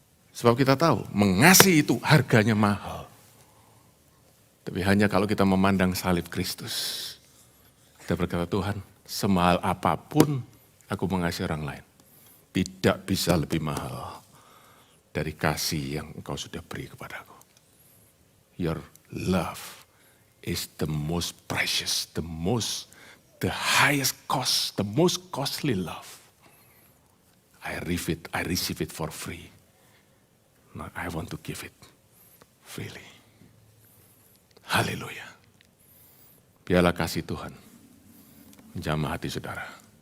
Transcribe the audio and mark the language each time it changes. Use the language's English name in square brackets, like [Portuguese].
[Indonesian] Sebab kita tahu, mengasihi itu harganya mahal. Tapi hanya kalau kita memandang salib Kristus. Kita berkata, Tuhan, semahal apapun aku mengasihi orang lain. Tidak bisa lebih mahal dari kasih yang engkau sudah beri kepadaku. [English] Your love is the most precious, the highest cost, the most costly love. I receive it for free. Now I want to give it freely. [Indonesian] Haleluya. Biarlah kasih Tuhan menjamah hati saudara.